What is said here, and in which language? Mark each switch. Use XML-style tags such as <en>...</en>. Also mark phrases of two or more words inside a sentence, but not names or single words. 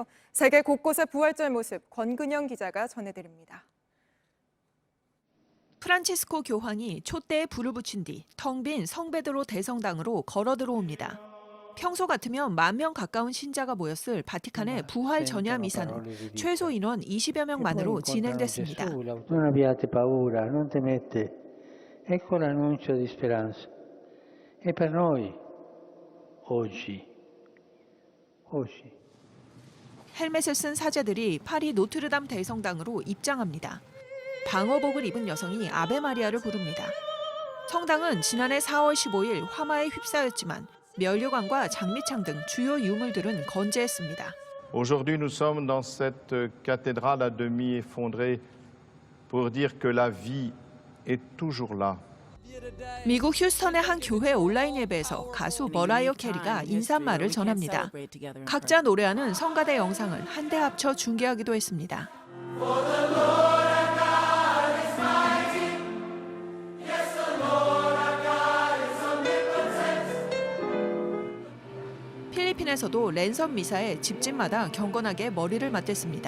<ko>세계 곳곳의 부활절 모습 권근영 기자가 전해드립니다. 프란치스코 교황이 촛대에 불을 붙인 뒤 텅 빈 성베드로 대성당으로 걸어 들어옵니다. 평소 같으면 10,000명 가까운 신자가 모였을 바티칸의 부활 전야 미사는 최소 인원 20여 명만으로 진행됐습니다.</ko> <it>Non abbiate paura, non temete. Ecco l'annuncio di speranza. E per noi oggi.</it> <ko>헬멧을 쓴 사제들이 파리 노트르담 대성당으로 입장합니다. 방어복을 입은 여성이 아베 마리아를 부릅니다. 성당은 지난해 4월 15일 화마에 휩싸였지만 면류관과 장미창 등 주요 유물들은 건재했습니다.</ko> <fr>Aujourd'hui, nous sommes dans cette cathédrale à demi effondrée pour dire que la vie est toujours là.</fr> <ko>미국 휴스턴의 한 교회 온라인 예배에서 가수 머라이어 캐리가 인사말을 전합니다. 각자 노래하는 성가대 영상을 한데 합쳐 중계하기도 했습니다. 필리핀에서도 랜선 미사에 집집마다 경건하게 머리를 맞댔습니다.</ko>